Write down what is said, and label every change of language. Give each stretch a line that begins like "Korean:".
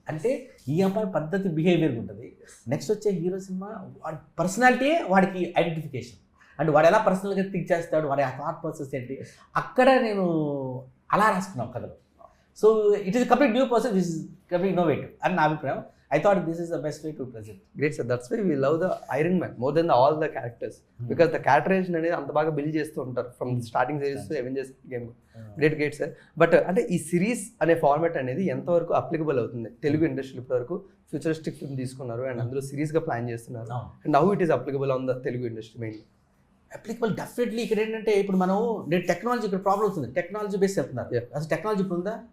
Telugu: అంటే ఈ అమ్మాయి పద్ధతి బిహేవియర్ ఉంటుంది. నెక్స్ట్ వచ్చే హీరో సినిమా వాడి పర్సనాలిటీయే వాడికి ఐడెంటిఫికేషన్. అంటే వాడు ఎలా పర్సనల్గా థింక్ చేస్తాడు, వాడి ఆ థాట్ ప్రాసెస్ ఏంటి, అక్కడ నేను అలా రాసుకున్నాను కథలో.
English: so it is complete new process, which is complete innovative
Telugu: అని నా అభిప్రాయం.
English: I thought this is the best way to present. Great sir, that's why we love the Iron Man more than all the characters because the characterization
Telugu: అనేది అంత బాగా build చేస్తూ ఉంటారు
English: from the starting series to Avengers game. Great sir.
Telugu: But అంటే ఈ series అనే format అనేది ఎంతవరకు అప్లికబుల్ అవుతుంది తెలుగు ఇండస్ట్రీ? ఇప్పటివరకు ఫ్యూచరిస్టిక్ ఫిల్మ్ తీసుకున్నారు అండ్ అందులో సిరీస్గా ప్లాన్ చేస్తున్నారు.
English: And how it is applicable on the Telugu industry mainly? Applicable definitely.
Telugu: ఇక్కడ ఏంటంటే ఇప్పుడు మనం టెక్నాలజీ, ఇక్కడ ప్రాబ్లం అవుతుంది. టెక్నాలజీ బేస్ చెప్తున్నారు. అసలు టెక్నాలజీ ఇప్పుడు ఉందా?